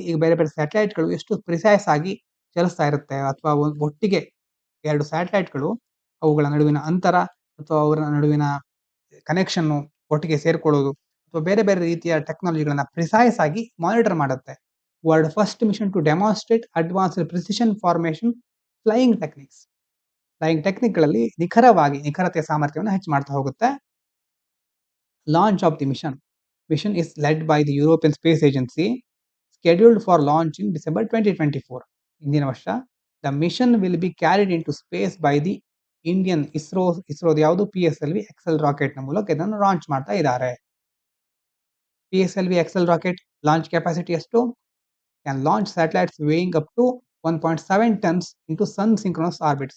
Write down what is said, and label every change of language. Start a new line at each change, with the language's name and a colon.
Kannada: ಈಗ ಬೇರೆ ಸ್ಯಾಟಲೈಟ್ಗಳು ಎಷ್ಟು ಪ್ರಿಸೈಸ್ ಆಗಿ ಚಲಿಸ್ತಾ ಇರುತ್ತೆ, ಅಥವಾ ಒಟ್ಟಿಗೆ ಎರಡು ಸ್ಯಾಟಲೈಟ್ಗಳು ಅವುಗಳ ನಡುವಿನ ಅಂತರ ಅಥವಾ ಅವರ ನಡುವಿನ ಕನೆಕ್ಷನ್ ಒಟ್ಟಿಗೆ ಸೇರ್ಕೊಳ್ಳೋದು, ಅಥವಾ ಬೇರೆ ರೀತಿಯ ಟೆಕ್ನಾಲಜಿಗಳನ್ನ ಪ್ರಿಸೈಸ್ ಆಗಿ ಮಾನಿಟರ್ ಮಾಡುತ್ತೆ.
English: World first mission to demonstrate advanced precision formation flying techniques.
Kannada: Flying ಟೆಕ್ನಿಕ್ಗಳಲ್ಲಿ ನಿಖರತೆಯ ಸಾಮರ್ಥ್ಯವನ್ನು ಹೆಚ್ಚು ಮಾಡ್ತಾ ಹೋಗುತ್ತೆ.
English: Launch of the mission is led by the European Space Agency, scheduled for launch in December 2024.
Kannada: ಇಂದಿನ ವರ್ಷ
English: the mission will be carried into space by the Indian
Kannada: ಇಸ್ರೋದು ಯಾವುದು PSLV Excel rocket ನ ಮೂಲಕ ಇದನ್ನು ಲಾಂಚ್ ಮಾಡ್ತಾ ಇದ್ದಾರೆ.
English: PSLV XL rocket launch capacity ಎಷ್ಟು? Can launch satellites weighing up to 1.7 tons into sun synchronous orbit.